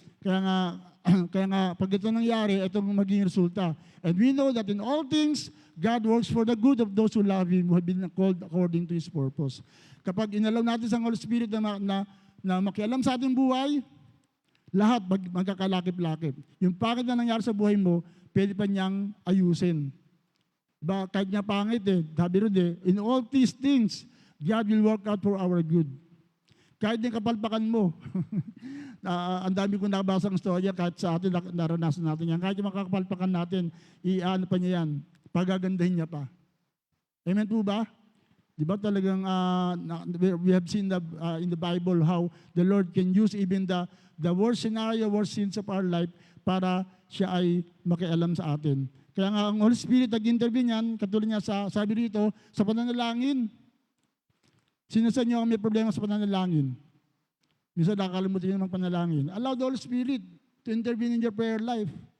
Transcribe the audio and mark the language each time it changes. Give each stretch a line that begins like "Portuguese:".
Filipino: Kaya nga pag ito nangyari, ito ang magiging resulta.
English: And we know that in all things, God works for the good of those who love Him, who have been called according to His purpose.
Filipino: Kapag inalaw natin sa Holy Spirit na makialam sa ating buhay, lahat magkakalakip-lakip. Yung pangit na nangyari sa buhay mo, pwede pa niyang ayusin. Diba? Kahit niya pangit sabi rin
English: in all these things, God will work out for our good.
Filipino: Kahit yung kapalpakan mo. Ang dami kong nabasang storya, kahit sa atin, naranasan natin yan. Kahit yung makakapalpakan natin, i-ano pa niya yan, pagagandahin niya pa. Amen po ba? Di ba talagang
English: we have seen in the Bible how the Lord can use even the worst scenario, worst sins of our life
Filipino: para siya ay makialam sa atin. Kaya nga ang Holy Spirit nag-intervene yan, katulad niya sabi dito, sa pananalangin. Sino sa inyo ang may problema sa pananalangin? Minsan nakakalimutan nyo ng panalangin.
English: Allow the Holy Spirit to intervene in your prayer life.